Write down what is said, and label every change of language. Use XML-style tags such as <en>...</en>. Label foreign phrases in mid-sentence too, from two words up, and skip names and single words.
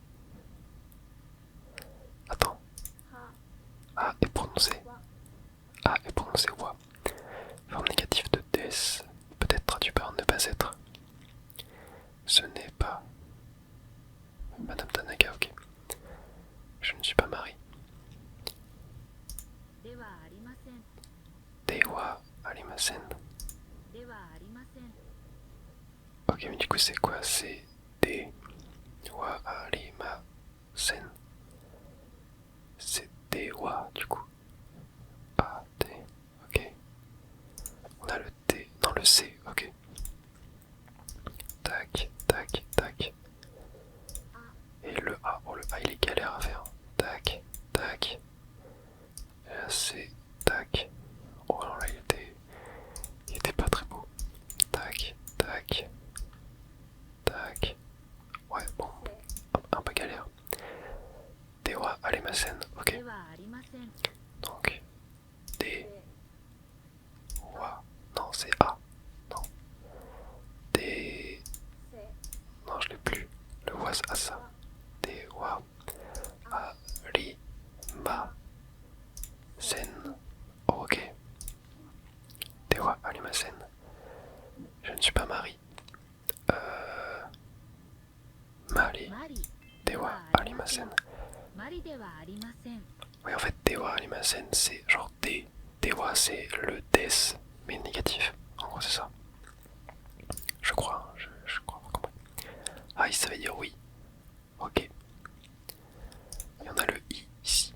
<fr>Attends. A est prononcé. A est prononcé wa. Forme négative de des. Peut-être traduit par ne pas être. Ce n'est pas... Madame Tanaka, ok. Je ne suis pas marié.</fr> <ja>ではありません.</ja> <fr>Ok, mais du coup c'est quoi? C'est</fr> <ja>ではありません.</ja> <fr>C'est Dewa du coup. A, D, ok. On a le D, non le C, ok. Tac, tac, tac. Et le A, oh le A il est galère à faire. Tac, tac. Et là c'est tac. Oh non là il était pas très beau. Tac, tac, tac. Ouais bon, un peu galère.</fr> <ja>ではありません,</ja> <fr>ok. Donc, D, Wa, non c'est A, non. D, non je l'ai plus. Le Wa c'est ça.</fr> <ja>ではありません.</ja> <fr>Ok.</fr> <ja>ではありません.</ja> <fr>Je ne suis pas marié. Mari.</fr> <ja>ではありません.</ja> <fr>Oui, en fait,</fr> <ja>ではありません,</ja> <fr>c'est genre D. Dewa, c'est le des, mais négatif. En gros, c'est ça. Je crois, je crois avoir compris. Ah, ça veut dire oui. Ok. Il y en a le I ici.</fr>